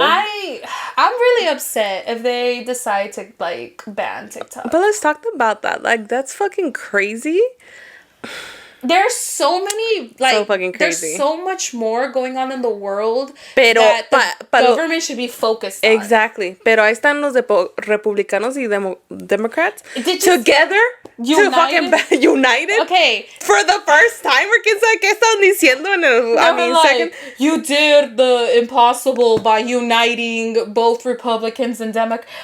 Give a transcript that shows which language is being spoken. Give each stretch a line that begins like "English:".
English: I'm really upset if they decide to like ban TikTok. But let's talk about that. Like, that's fucking crazy. There's so many, like, so fucking crazy. There's so much more going on in the world that the government should be focused on. Exactly.
Spanish: Pero ahí están los republicanos y Democrats together to fucking united.
English: Okay. For the first time, ¿qué están diciendo en el, second? You did the impossible by uniting both Republicans and Democrats.